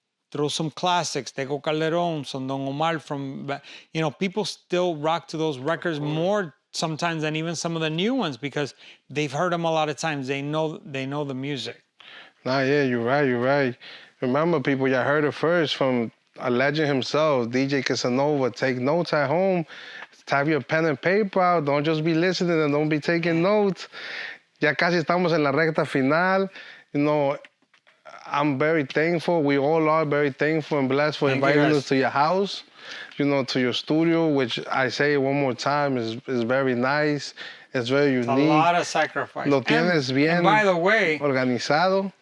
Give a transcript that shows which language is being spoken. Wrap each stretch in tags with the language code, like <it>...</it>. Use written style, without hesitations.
<en>Throw some classics, Tego Calderon, some Don Omar from, you know, people still rock to those records more sometimes than even some of the new ones because they've heard them a lot of times. They know the music. Nah, yeah, you're right, you're right. Remember, people, y'all heard it first from a legend himself, DJ Casanova. Take notes at home. Have your pen and paper out. Don't just be listening and don't be taking notes.</en> <es>Ya casi estamos en la recta final.</es> <en>You know, I'm very thankful. We all are very thankful and blessed for inviting us to your house, you know, to your studio, which I say one more time is very nice. It's very unique. A lot of sacrifice.</en> <es>Lo tienes bien</es> <en>and by the way,</en> <es>organizado.</es>